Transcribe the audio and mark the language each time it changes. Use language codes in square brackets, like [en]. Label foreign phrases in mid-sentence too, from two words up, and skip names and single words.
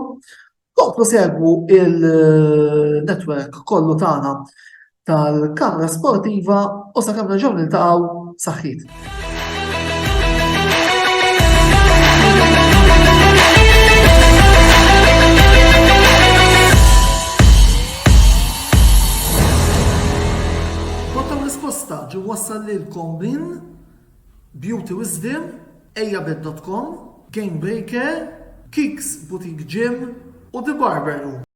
[mt] Komplu segwu il-netwerk kollu tagħna tal-Kamra Sportiva u sakemm nerġgħu niltaqgħu saħħit. Risposta ġi wassal lilkom min Beauty Wisdom, ejjabed.com, Game Breaker, Kicks Boutique Gym u The Barber Room.